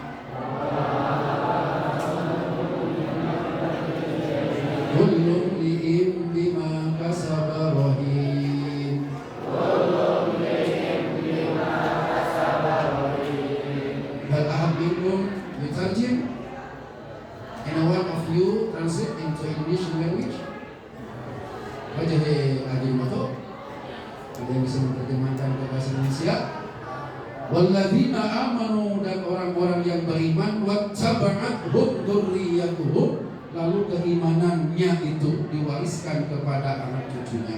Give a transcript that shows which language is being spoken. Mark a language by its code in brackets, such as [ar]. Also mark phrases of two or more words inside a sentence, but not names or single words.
[ar] كل امرئ بما كسب رهين. هل أحد منكم يترجم? [en] Any one of you translate into English language? Wajah adil moto. [id] Ada yang bisa menerjemahkan ke bahasa Indonesia? [ar] والذين آمنوا, [id] dan orang-orang yang beriman, [ar] واتبعتهم ذريتهم, [id] lalu keimanannya itu diwariskan kepada anak cucunya.